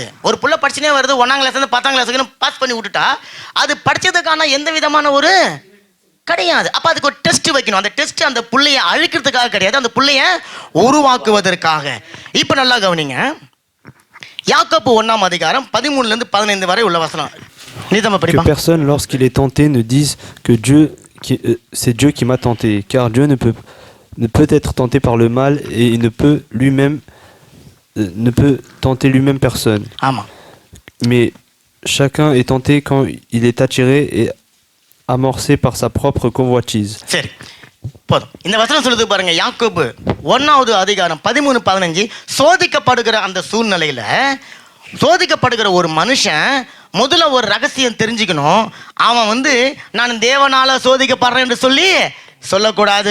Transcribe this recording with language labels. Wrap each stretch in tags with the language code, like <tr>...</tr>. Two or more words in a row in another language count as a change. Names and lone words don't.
<ta>ஒரு புள்ள படிச்சுனே வருது, 1ஆம் கிளாஸ் இருந்து 10ஆம் கிளாஸ் பாஸ் பண்ணி விட்டுட்டா அது படிச்சதுக்கான எந்த விதமான ஒரு கிடையாது. அப்ப அதுக்கு ஒரு டெஸ்ட் வைக்கணும். அந்த டெஸ்ட் அந்த புள்ளைய அழிக்கிறதுக்காக கிடையாது, அந்த புள்ளைய உருவாக்குவதற்காக. இப்ப நல்லா கவனிங்க. யாக்கோபு 1ஆம் அதிகாரம் 13 இருந்து 15 வரை உள்ள வசனம்.</ta> <fr>Que personne, lorsqu'il est tenté, ne dise que c'est Dieu qui m'a tenté, car Dieu ne peut être tenté par le mal et il ne peut tenter lui-même personne.</fr> <ta>ஆமா.</ta> <fr>Mais chacun est tenté quand il est attiré et amorcé par sa propre convoitise.</fr> <ta>சரி, போதும். இந்த வசனம் சொல்லுது பாருங்க. யாக்கோபு 1ஆவது அதிகாரம் 13-15. சோதிக்கப்படுகிற அந்த சூழ்நிலையில சோதிக்கப்படுகிற ஒரு மனுஷன் முதல்ல ஒரு ரகசியம் தெரிஞ்சுக்கணும். அவன் நான் தேவனால சோதிக்கப்படுறேன் என்று சொல்லக்கூடாது.</ta>